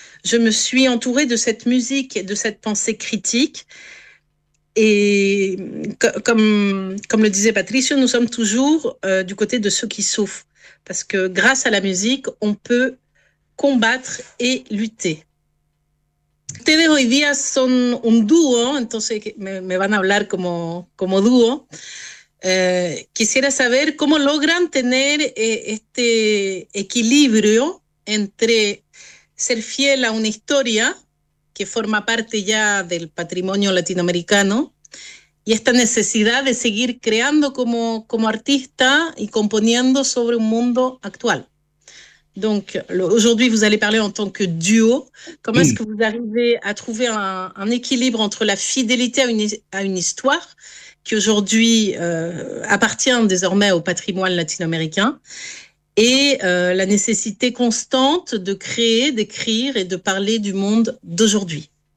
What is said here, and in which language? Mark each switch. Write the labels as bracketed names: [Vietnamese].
[French] Je me suis entourée de cette musique et de cette pensée critique. Et comme le disait Patricio, nous sommes toujours du côté de ceux qui souffrent. Parce que grâce à la musique, on peut combattre et lutter. [Spanish] Ustedes hoy día son un dúo, entonces me van a hablar como dúo. Quisiera saber cómo logran tener este equilibrio entre ser fiel a una historia que forma parte ya del patrimonio latinoamericano y esta necesidad de seguir creando como artista y componiendo sobre un mundo actual. [French] Donc, aujourd'hui, vous allez parler en tant que duo. Comment est-ce que vous arrivez à trouver un équilibre entre la fidélité à une histoire qui aujourd'hui appartient désormais au patrimoine latino-américain et la nécessité constante de créer, d'écrire et de parler du monde d'aujourd'hui?